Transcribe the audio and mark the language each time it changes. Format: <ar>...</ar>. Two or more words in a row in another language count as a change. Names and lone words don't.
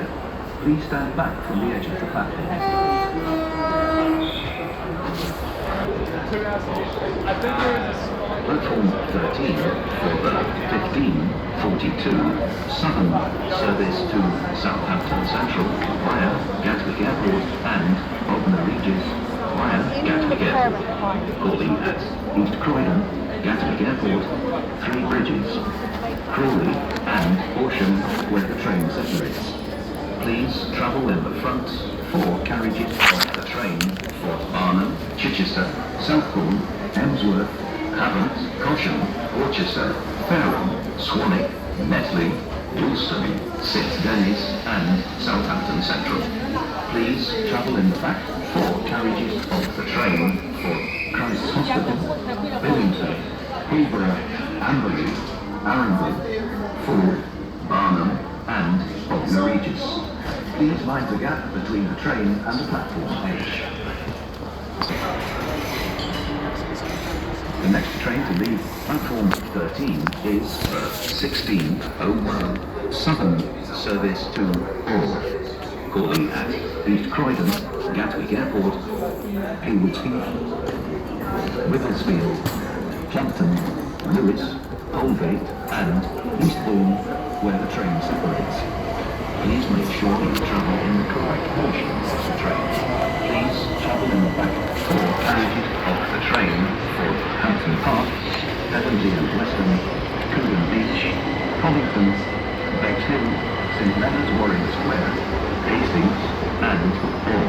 <en>Please stand back from the edge of the platform. Platform 13 for the 15:42 Southern service to Southampton Central via Gatwick Airport and Bognor Regis via Gatwick Airport. Calling at East Croydon, Gatwick Airport, 3 Bridges, Crawley and Horsham where the train separates. Please travel in the front 4 carriages of the train for Barnham, Chichester, Southbourne, Emsworth, Havant, Cosham, Worcester, Fareham, Swanwick, Netley, Woolston, St Denis and Southampton Central. Please travel in the back 4 carriages of the train for Christ's Hospital, Billington, Hillborough, Amberley, Arundel, Ford, Barnham and Bognor Regis. Please mind the gap between the train and the platform edge. The next train to leave platform 13 is the 16:01 Southern service to Orr. Calling at East Croydon, Gatwick Airport, Haywards Heath, Whittlesfield, Plumpton, Lewis, Holgate and Eastbourne where the train separates. Please make sure you travel in the correct portions of the train. Please travel in the back 4 carriages of the train for Hampton Park, Pevensey and Weston, Coogan Beach, Collington, Bexhill, St Leonard's Warrior Square, Hastings and Orr.</en>